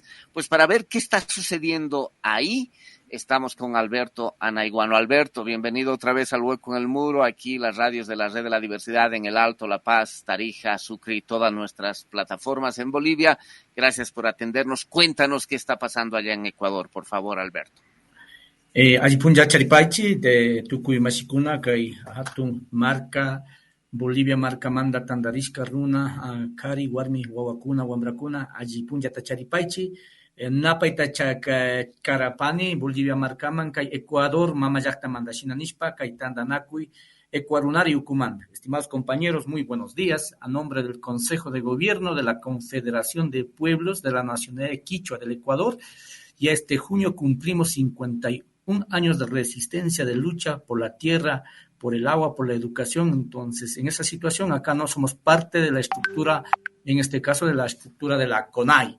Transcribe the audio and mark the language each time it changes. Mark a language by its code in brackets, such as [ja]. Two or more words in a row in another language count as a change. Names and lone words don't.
[es] Pues para ver qué está sucediendo ahí, estamos con Alberto Anaiguano. Alberto, bienvenido otra vez al Hueco en el Muro, aquí las radios de la Red de la Diversidad en El Alto, La Paz, Tarija, Sucre y todas nuestras plataformas en Bolivia. Gracias por atendernos. Cuéntanos qué está pasando allá en Ecuador, por favor, Alberto. [qu] Allipunlla Charipaichi de Tukuy Mashikuna, kay hatun marca Bolivia marca manda tandarisca runa kari warmi wawakuna wambrakuna allipunlla Charipaichi napaita karapani Bolivia marcaman kay Ecuador mama llaqta mandashina nishpa kay tandanakuy Ecuarunari Ucumán. [es] Estimados compañeros, muy buenos días. A nombre del Consejo de Gobierno de la Confederación de Pueblos de la Nacionalidad Quichua del Ecuador, ya este junio cumplimos 51 años de resistencia, de lucha por la tierra, por el agua, por la educación. Entonces, en esa situación, acá no somos parte de la estructura, en este caso de la estructura de la CONAI.